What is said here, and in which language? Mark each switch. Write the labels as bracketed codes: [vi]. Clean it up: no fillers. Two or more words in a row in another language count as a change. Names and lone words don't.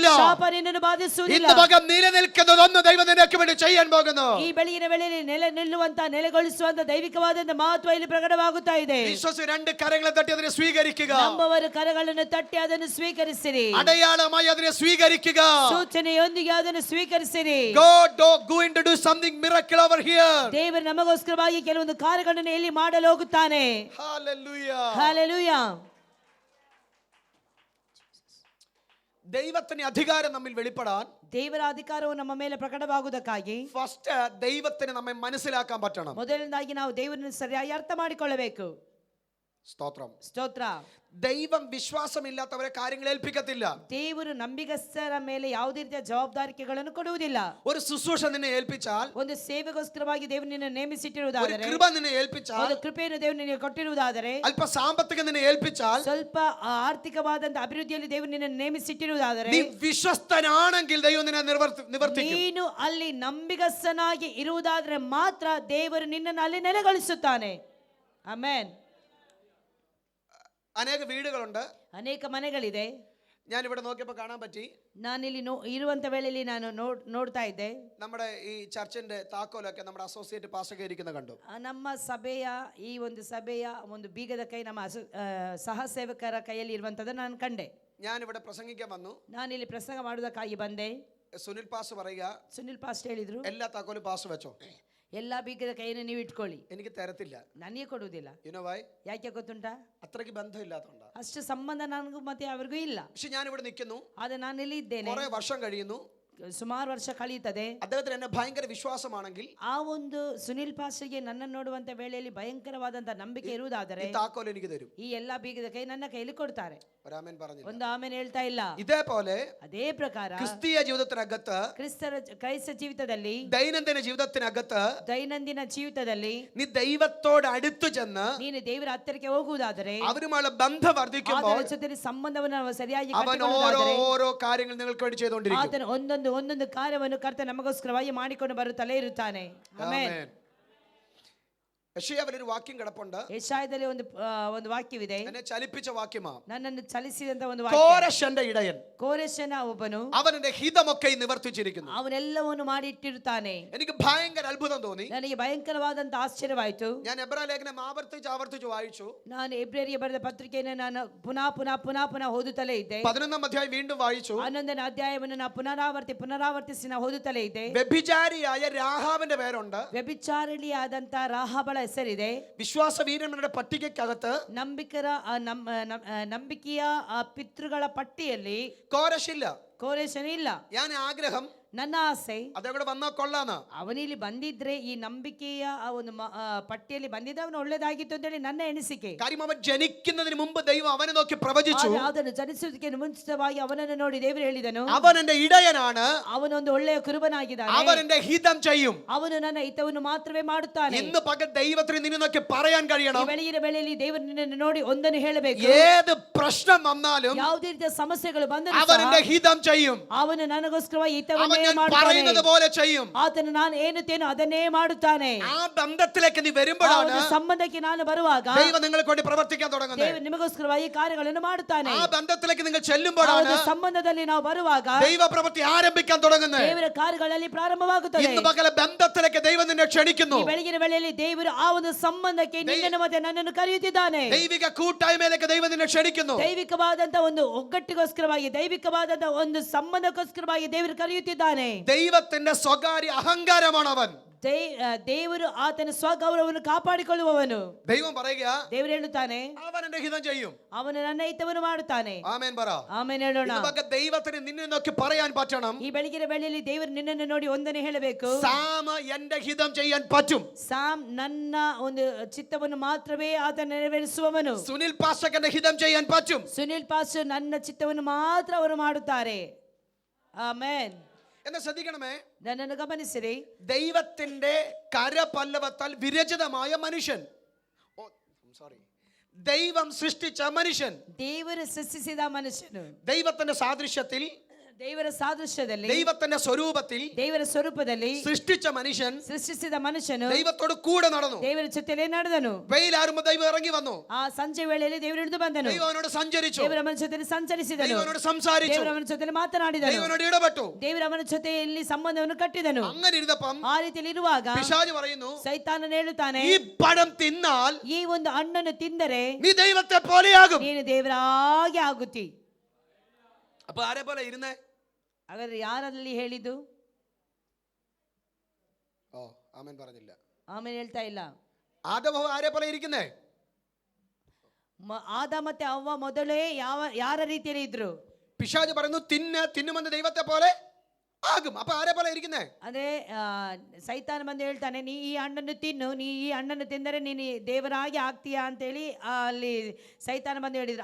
[kn] ಶಾಪ ನಿನ್ನನ್ನು ಬಾಧಿಸುವುದಿಲ್ಲ. [ml] ഇന്ന് പകൽ നിലനിൽക്കുന്നതൊന്ന് ദൈവം നിനക്ക് വേണ്ടി ചെയ്യാൻ പോകുന്നു. [kn] ಈ ಬೆಳಗಿನ ವೇಳೆಯಲ್ಲಿ ನಿಲ್ಲುವಂತ ನೆಲೆಗೊಳಿಸುವಂತ ದೈವಿಕವಾದಂತ ಮಹತ್ವ ಇಲ್ಲಿ ಪ್ರಕಟವಾಗುತ್ತಾ ಇದೆ. [ml] വിശ്വസിച്ച് രണ്ട് കരങ്ങളെ തട്ടി അതിനെ സ്വീകരിക്കുക. [kn] ನಂಬುವವರು ಕರಗಳನ್ನು ತಟ್ಟಿ ಅದನ್ನು ಸ್ವೀಕರಿಸಿರಿ. [ml] അടയാളമായി അതിനെ സ്വീകരിക്കുക. [kn] ಸೂಚನೆಯೊಂದಿಗೆ ಅದನ್ನು ಸ್ವೀಕರಿಸಿರಿ. [en] God going to do something miracle over here. [kn] ದೇವರು ನಮಗೋಸ್ಕರವಾಗಿ ಕೆಲವೊಂದು ಕಾರ್ಯಗಳನ್ನು ಇಲ್ಲಿ ಮಾಡಲು ಹೋಗುತ್ತಾನೆ. Hallelujah. ಹಲ್ಲೆಲೂಯಾ. [ml] ദൈവത്തിന്റെ അധികാരം നമ്മിൽ വെളിപ്പെടാൻ, [kn] ದೇವರ ಅಧಿಕಾರವು ನಮ್ಮ ಮೇಲೆ ಪ್ರಕಟವಾಗುವುದಕ್ಕಾಗಿ [ml] ഫസ്റ്റ് ദൈവത്തിന് നമ്മെ മനസ്സിലാക്കാൻ പറ്റണം. [kn] ಮೊದಲನೇದಾಗಿ ನಾವು ದೇವರನ್ನು ಸರಿಯಾಗಿ ಅರ್ಥ ಮಾಡಿಕೊಳ್ಳಬೇಕು. [ml] സ്തോത്രം. [kn] ಸ್ತೋತ್ರ. [ml] ദൈവം വിശ്വാസമില്ലാത്തവരെ കാര്യങ്ങൾ ഏൽപ്പിക്കത്തില്ല. [kn] ದೇವರು ನಂಬಿಗಸ್ತರ ಮೇಲೆ ಯಾವುದೇ ರೀತಿಯ ಜವಾಬ್ದಾರಿಕೆಗಳನ್ನು ಕೊಡುವುದಿಲ್ಲ. [ml] ഒരു ശുശ്രൂഷ നിന്നെ ഏൽപ്പിച്ചാൽ, [kn] ಒಂದು ಸೇವೆಗೋಸ್ಕರವಾಗಿ ದೇವರು ನಿನ್ನನ್ನು [ml] ഒരു [kn] ನೇಮಿಸಿಟ್ಟಿರುವುದಾದರೆ, [ml] കൃപ നിന്നെ ഏൽപ്പിച്ചാൽ, [kn] ಒಂದು ಕೃಪೆಯನ್ನು ದೇವರು ನಿನಗೆ ಕೊಟ್ಟಿರುವುದಾದರೆ, [ml] അല്പ സാമ്പത്തികം നിന്നെ ഏൽപ്പിച്ചാൽ, [kn] ಸ್ವಲ್ಪ ಆರ್ಥಿಕವಾದಂತ ಅಭಿವೃದ್ಧಿಯಲ್ಲಿ ದೇವರು ನಿನ್ನನ್ನು ನೇಮಿಸಿಟ್ಟಿರುವುದಾದರೆ, [ml] നീ വിശ്വസ്തനാണെങ്കിൽ ദൈവം നിന്നെ നിവർത്തിക്കും. [kn] ನೀನು ಅಲ್ಲಿ ನಂಬಿಗಸ್ತನಾಗಿ ಇರುವುದಾದರೆ ಮಾತ್ರ ದೇವರು ನಿನ್ನನ್ನು ಅಲ್ಲಿ ನೆಲೆಗೊಳಿಸುತ್ತಾನೆ. ಆಮೆನ್. [ml] അനേക വീടുകളുണ്ട്. [kn] ಅನೇಕ ಮನೆಗಳಿದೆ. [ml] ഞാൻ ഇവിടെ നോക്കിയപ്പോൾ കാണാൻ പറ്റി, [kn] ನಾನಿಲ್ಲಿ ಇರುವಂತ ವೇಳೆಯಲ್ಲಿ ನಾನು ನೋಡ್ತಾ ಇದ್ದೆ, [ml] നമ്മുടെ ഈ ചർച്ചിന്റെ താക്കോലൊക്കെ നമ്മുടെ [en] associate pastor [ml] ഇരിക്കുന്ന കണ്ടു. [kn] ನಮ್ಮ ಸಭೆಯ ಈ ಒಂದು ಸಭೆಯ ಒಂದು ಬೀಗದ ಕೈ ನಮ್ಮ ಸಹ ಸೇವಕರ ಕೈಯಲ್ಲಿ ಇರುವಂತದ್ದು ನಾನು ಕಂಡೆ. [ml] ഞാൻ ഇവിടെ പ്രസംഗിക്കാൻ വന്നു. [kn] ನಾನಿಲ್ಲಿ ಪ್ರಸಂಗ ಮಾಡುವುದಕ್ಕಾಗಿ ಬಂದೆ. [ml] സുനിൽ പാസ് പറയുക, [kn] ಸುನಿಲ್ ಪಾಸ್ಟ್ ಹೇಳಿದ್ರು, [ml] എല്ലാ താക്കോലും പാസ് വെച്ചോ, [kn] ಎಲ್ಲಾ ಬೀಗದ ಕೈಯನ್ನು ನೀವು ಇಟ್ಕೊಳ್ಳಿ, [ml] എനിക്ക് തരത്തില്ല. [kn] ನನಗೆ ಕೊಡುವುದಿಲ್ಲ. [en] you know why? [kn] ಯಾಕೆ ಗೊತ್ತುಂಟಾ? [ml] അത്രയ്ക്ക് ബന്ധമില്ലാത്തതുകൊണ്ടാ. [kn] ಅಷ್ಟು ಸಂಬಂಧ ನನಗೂ ಮತ್ತೆ ಅವ್ರಿಗೂ ಇಲ್ಲ. [ml] പക്ഷെ ഞാൻ ഇവിടെ നിൽക്കുന്നു, [kn] ಆದ್ರೆ ನಾನು ಇಲ್ಲಿ ಇದ್ದೇನೆ, [ml] കുറെ വർഷം കഴിയുന്നു, [kn] ಸುಮಾರು ವರ್ಷ ಕಳೆಯುತ್ತದೆ. [ml] അദ്ദേഹത്തിന് എന്നെ ഭയങ്കര വിശ്വാസമാണെങ്കിൽ [kn] ಆ ಒಂದು ಸುನಿಲ್ ಪಾಸ್ಟ್ಗೆ ನನ್ನ ನೋಡುವಂತ ವೇಳೆಯಲ್ಲಿ ಭಯಂಕರವಾದಂತ ನಂಬಿಕೆ ಇರುವುದಾದರೆ [ml] ഈ താക്കോൽ എനിക്ക് തരും. [kn] ಈ ಎಲ್ಲಾ ಬೀಗದ ಕೈ ನನ್ನ ಕೈಲಿ ಕೊಡ್ತಾರೆ. [ml] ഒരാമേൻ പറഞ്ഞില്ല. [kn] ಒಂದು ಆಮೇಲೆ ಹೇಳ್ತಾ ಇಲ್ಲ. [ml] ഇതേപോലെ [kn] ಅದೇ ಪ್ರಕಾರ [ml] ക്രിസ്തീയ ജീവിതത്തിനകത്ത്, [kn] ಕ್ರೈಸ್ತ ಜೀವಿತದಲ್ಲಿ, [ml] ദൈനംദിന ജീവിതത്തിനകത്ത് [kn] ದೈನಂದಿನ ಜೀವಿತದಲ್ಲಿ [ml] നീ ദൈവത്തോട് അടുത്തു ചെന്ന് [kn] ನೀನು ದೇವರ ಹತ್ತಿರಕ್ಕೆ ಹೋಗುವುದಾದರೆ, [ml] അവരുമായുള്ള ബന്ധം വർദ്ധിക്കുമ്പോൾ [kn] ಆತನ ಜೊತೆ ಸಂಬಂಧವನ್ನು ನಾವು ಸರಿಯಾಗಿ [ml] അവൻ [kn] ಕಟ್ಟಿಕೊಳ್ಳುವುದಾದರೆ, [ml] ഓരോ കാര്യങ്ങൾ നിങ്ങൾക്ക് വേണ്ടി ചെയ്തുകൊണ്ടിരിക്കും. [kn] ಆತನ ಒಂದೊಂದು ಕಾರ್ಯವನ್ನು ಕರ್ತ ನಮಗೋಸ್ಕರವಾಗಿ ಮಾಡಿಕೊಂಡು ಬರುತ್ತಲೇ ಇರುತ್ತಾನೆ. ಆಮೆನ್. [ml] ആമേൻ. യെശയ്യാവിൽ ഒരു വാക്യം കിടപ്പുണ്ട്, [kn] ಯೆಶಾಯದಲ್ಲಿ ಒಂದು ವಾಕ್ಯವಿದೆ, [ml] എന്നെ ചലിപ്പിച്ച വാക്യമാ. [kn] ನನ್ನನ್ನು ಚಲಿಸಿದಂತ ಒಂದು ವಾಕ್ಯ. [ml] കോരശന്റെ ഇടയൻ, [kn] ಕೋರೆಷನ ಒಬ್ಬನು [ml] അവൻ എന്റെ ഹിതമൊക്കെ നിവർത്തിച്ചിരിക്കുന്നു. [kn] ಅವನೆಲ್ಲವನ್ನು ಮಾಡಿಟ್ಟಿರುತ್ತಾನೆ. [ml] എനിക്ക് ഭയങ്കര അത്ഭുതം തോന്നി. [kn] ನನಗೆ ಭಯಂಕರವಾದಂತ ಆಶ್ಚರ್ಯವಾಯಿತು. [ml] ഞാൻ എബ്രായ ലേഖനം ആവർത്തിച്ച് വായിച്ചു. [kn] ನಾನು ಎಬ್ರಿಯರಿಗೆ ಬರೆದ ಪತ್ರಿಕೆಯನ್ನು ನಾನು ಪುನಃ ಓದುತ್ತಲೇ ಇದ್ದೆ. [ml] 11ാം അധ്യായം വീണ്ടും വായിച്ചു. [kn] 11ನೇ ಅಧ್ಯಾಯವನ್ನು ನಾನು ಪುನರಾವರ್ತಿಸಿ ನಾನು ಓದುತ್ತಲೇ ಇದ್ದೆ. [ml] വ്യഭിചാരിയായ രാഹാബിന്റെ പേരുണ്ട്. [kn] ವ್ಯಭಿಚಾರಿಣಿಯಾದಂತ ರಾಹಾಬಳ ಹೆಸರಿದೆ. [ml] വിശ്വാസവീരന്മാരുടെ പട്ടികയ്ക്കകത്ത് [kn] ನಂಬಿಕೆಯ ಪಿತೃಗಳ ಪಟ್ಟಿಯಲ್ಲಿ [ml] കോരശില്ല. [kn] ಕೋರೆಷನ್ ಇಲ್ಲ. [ml] ഞാൻ ആഗ്രഹം, [kn] ನನ್ನ ಆಸೆ [ml] അതവിടെ വന്നാ കൊള്ളാന്ന്. [kn] ಅವನಿಲ್ಲಿ ಬಂದಿದ್ರೆ ಈ ನಂಬಿಕೆಯ ಆ ಒಂದು ಪಟ್ಟಿಯಲ್ಲಿ ಬಂದಿದ್ದ ಅವನು ಒಳ್ಳೇದಾಗಿತ್ತು ಅಂತ ಹೇಳಿ ನನ್ನ ಎಣಿಸಿಕೆ. [ml] കാര്യം അവൻ ജനിക്കുന്നതിന് മുമ്പ് ദൈവം അവനെ നോക്കി പ്രവചിച്ചു. [kn] ಅದನ್ನು ಜನಿಸುವುದಕ್ಕೆ ಮುಂಚಿತವಾಗಿ ಅವನನ್ನು ನೋಡಿ ದೇವರು ಹೇಳಿದನು, [ml] അവൻ എന്റെ ഇടയനാണ്, [kn] ಅವನೊಂದು ಒಳ್ಳೆಯ ಕುರುಬನಾಗಿದ್ದಾನೆ, [ml] അവൻ എന്റെ ഹിതം ചെയ്യും. [kn] ಅವನು ನನ್ನ ಹಿತವನ್ನು ಮಾತ್ರವೇ ಮಾಡುತ್ತಾನೆ. [ml] ഇന്ന് പകൽ ദൈവത്തിന് നിന്നെ നോക്കി പറയാൻ കഴിയണം, [kn] ಈ ಬೆಳಗಿನ ವೇಳೆಯಲ್ಲಿ ದೇವರು ನಿನ್ನನ್ನು ನೋಡಿ ಒಂದನ್ನು ಹೇಳಬೇಕು. [ml] ഏത് പ്രശ്നം വന്നാലും [kn] ಯಾವುದೇ ರೀತಿಯ ಸಮಸ್ಯೆಗಳು ಬಂದರೂ [ml] അവൻ എന്റെ ഹിതം ചെയ്യും. [kn] ಅವನು ನನಗೋಸ್ಕರವಾಗಿ [ml] അവൻ [kn] ಹಿತವನ್ನೇ [ml] ഞാൻ [kn] ಮಾಡುತ್ತಾನೆ. [ml] പറയുന്നത് പോലെ ചെയ്യും. [kn] ಆತನು ನಾನು ಏನುತ್ತೇನೋ ಅದನ್ನೇ ಮಾಡುತ್ತಾನೆ. [ml] ആ ബന്ധത്തിലേക്ക് നീ [kn] ಆ [ml] വരുമ്പോഴാണ് [kn] ಒಂದು ಸಂಬಂಧಕ್ಕೆ ನಾನು ಬರುವಾಗ [ml] ദൈവം നിങ്ങൾക്ക് വേണ്ടി പ്രവർത്തിക്കാൻ തുടങ്ങുന്നത്. [kn] ದೇವರು ನಿಮಗೋಸ್ಕರವಾಗಿ ಕಾರ್ಯಗಳನ್ನು ಮಾಡುತ್ತಾನೆ. [ml] ആ ബന്ധത്തിലേക്ക് നിങ്ങൾ [kn] ಆ [ml] ചെല്ലുമ്പോഴാണ് [kn] ಒಂದು ಸಂಬಂಧದಲ್ಲಿ ನಾವು ಬರುವಾಗ [ml] ദൈവ പ്രവൃത്തി ആരംഭിക്കാൻ തുടങ്ങുന്നത്. [kn] ದೇವರ ಕಾರ್ಯಗಳಲ್ಲಿ ಪ್ರಾರಂಭವಾಗುತ್ತದೆ. [ml] ഇന്ന് പകല ബന്ധത്തിലേക്ക് ദൈവം നിന്നെ ക്ഷണിക്കുന്നു. [kn] ಈ ಬೆಳಗಿನ ವೇಳೆಯಲ್ಲಿ ದೇವರು ಆ ಒಂದು ಸಂಬಂಧಕ್ಕೆ ನಿನ್ನನ್ನು ಮತ್ತೆ ನನ್ನನ್ನು ಕರೆಯುತ್ತಿದ್ದಾನೆ. [ml] ദൈവിക കൂട്ടായ്മയിലേക്ക് ദൈവം നിന്നെ ಕ್ಷಣಿക്കുന്നു. [kn] ದೈವಿಕವಾದಂತ ಒಂದು ಒಗ್ಗಟ್ಟಿಗೋಸ್ಕರವಾಗಿ, ದೈವಿಕವಾದಂತ ಒಂದು ಸಂಬಂಧಕ್ಕೋಸ್ಕರವಾಗಿ ದೇವರು ಕರೆಯುತ್ತಿದ್ದಾನೆ. [ml] ദൈവത്തിന്റെ സ്വകാര്യ അഹങ്കാരമാണ് അവൻ. [kn] ದೇವರು ಆತನ ಸ್ವಗೌರವವನ್ನು ಕಾಪಾಡಿಕೊಳ್ಳುವವನು. [ml] ദൈവം പറയുക, [kn] ದೇವರು ಹೇಳುತ್ತಾನೆ, [ml] അവൻ എന്റെ ഹിതം ചെയ്യും. [kn] ಅವನು ನನ್ನ ಹಿತವನ್ನು ಮಾಡುತ್ತಾನೆ. [ml] ആമേൻ പറ. [kn] ಆಮೇಲೆ ಹೇಳೋಣ. [ml] ഇന്ന് പകൽ ദൈവത്തിന് നിന്നെ നോക്കി പറയാൻ പറ്റണം, [kn] ಈ ಬೆಳಗಿನ ವೇಳೆಯಲ್ಲಿ ದೇವರು ನಿನ್ನನ್ನು ನೋಡಿ ಒಂದನೇ ಹೇಳಬೇಕು, [ml] സാമ എന്റെ ഹിതം ചെയ്യാൻ പറ്റും. [kn] ಸಾಮ್ ನನ್ನ ಒಂದು ಚಿತ್ತವನ್ನು ಮಾತ್ರವೇ ಆತ ನೆರವೇರಿಸುವವನು. [ml] സുനിൽ പാസ്റ്റർക്ക് ഹിതം ചെയ്യാൻ പറ്റും. [kn] ಸುನಿಲ್ ಪಾಸ್ಟರ್ ನನ್ನ ಚಿತ್ತವನ್ನು ಮಾತ್ರ ಅವರು ಮಾಡುತ್ತಾರೆ. ಆಮೆನ್. [ml] എന്നെ ശ്രദ്ധിക്കണമേ, [kn] ನನ್ನನ್ನು ಗಮನಿಸಿರಿ. [ml] ദൈവത്തിന്റെ കരപല്ലവത്താൽ വിരചിതമായ മനുഷ്യൻ, ദൈവം സൃഷ്ടിച്ച മനുഷ്യൻ, [kn] ದೇವರು ಸೃಷ್ಟಿಸಿದ ಮನುಷ್ಯನು, [ml] ദൈവത്തിന്റെ സാദൃശ്യത്തിൽ, [kn] ದೇವರ ಸಾದೃಶ್ಯದಲ್ಲಿ, [ml] ദൈവത്തിന്റെ സ്വരൂപത്തിൽ [kn] ದೇವರ ಸ್ವರೂಪದಲ್ಲಿ [ml] സൃഷ്ടിച്ച മനുഷ്യൻ [kn] ಸೃಷ್ಟಿಸಿದ ಮನುಷ್ಯನು [ml] ദൈവത്തോട് കൂടെ നടന്നു. [kn] ದೇವರ ಜೊತೆಲೇ ನಡೆದನು. [ml] വെയിലാറുമ്പോ ദൈവം ഇറങ്ങി വന്നു. [kn] ಆ ಸಂಜೆ ವೇಳೆಯಲ್ಲಿ ದೇವರು ಇಳಿದು ಬಂದನು. [ml] ദൈവം അവനോട് സഞ്ചരിച്ചു. [kn] ದೇವರ ಅವನ ಜೊತೆ ಸಂಚರಿಸಿದನು. [ml] ദൈവം അവനോട് സംസാരിച്ചു. [kn] ದೇವರ ಅವನ ಜೊತೆ ಮಾತನಾಡಿದನು. [ml] ദൈവം അവനോട് ഇടപെട്ടു. [kn] ದೇವರ ಅವನ ಜೊತೆಯಲ್ಲಿ ಸಂಬಂಧವನ್ನು ಕಟ್ಟಿದನು. [ml] അങ്ങനെ ഇരുന്നപ്പം [kn] ಆ ರೀತಿಯಲ್ಲಿ ಇರುವಾಗ [ml] പിശാച് പറയുന്നു, [kn] ಸೈತಾನನು ಹೇಳುತ್ತಾನೆ, [ml] ഈ പഴം തിന്നാൽ [kn] ಈ ಒಂದು ಹಣ್ಣನ್ನು ತಿಂದರೆ [ml] നീ ദൈവത്തെ പോലെയാകും. [kn] ನೀನು ದೇವರಾಗಿ ಆಗುತ್ತಿ. [ml] അപ്പൊ ആരെ പോലെ ഇരുന്നേ? [kn] ಹಾಗಾದ್ರೆ ಯಾರಲ್ಲಿ ಹೇಳಿದ್ದು? [ml] ഓ ആമേൻ പറഞ്ഞില്ല. [kn] ಆಮೇಲೆ ಹೇಳ್ತಾ ಇಲ್ಲ. [ml] ആദം ഹവ്വ ആരെ പോലെ ഇരിക്കുന്നേ? [kn] ಆದ ಮತ್ತೆ ಅವ್ವ ಮೊದಲೇ ಯಾರ ರೀತಿಯಲ್ಲಿ ಇದ್ರು? [ml] പിശാച് പറയുന്നു, തിന്നുമെന്ന് ദൈവത്തെ പോലെ ആകും. അപ്പൊ ആരെ പോലെ ഇരിക്കുന്നേ? [kn] ಅಂದ್ರೆ ಸೈತಾನ ಬಂದು ಹೇಳ್ತಾನೆ, ನೀ ಈ ಹಣ್ಣನ್ನು ತಿನ್ನು, ನೀ ಈ ಹಣ್ಣನ್ನು ತಿಂದರೆ ನೀನು ದೇವರಾಗಿ ಆಗ್ತೀಯಾ ಅಂತೇಳಿ ಅಲ್ಲಿ ಸೈತಾನ ಬಂದು ಹೇಳಿದ್ರು.